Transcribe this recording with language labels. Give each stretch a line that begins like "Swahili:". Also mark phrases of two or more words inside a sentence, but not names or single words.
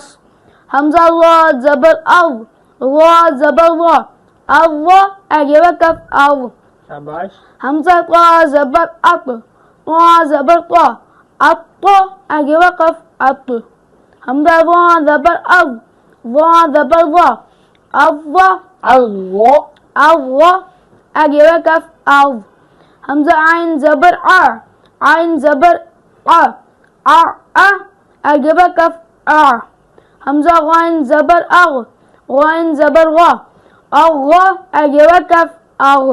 Urdu: حمزہ ضاد زبر او، ضاد زبر وا، اوا، آگے وقف، او۔ شاباش۔ حمزہ طا زبر اط، طا زبر طا، اطا، آگے وقف، اط۔ حمزہ وا زبر او، وا زبر وا، اوا، اللہ، اوا، آگے وقف، او۔ حمزہ عین زبر ع، عین زبر ع، ع، آگے وقف، ع۔ حمزہ غین زبر اغ، غین زبر غا، اغ اگے وقف اغ.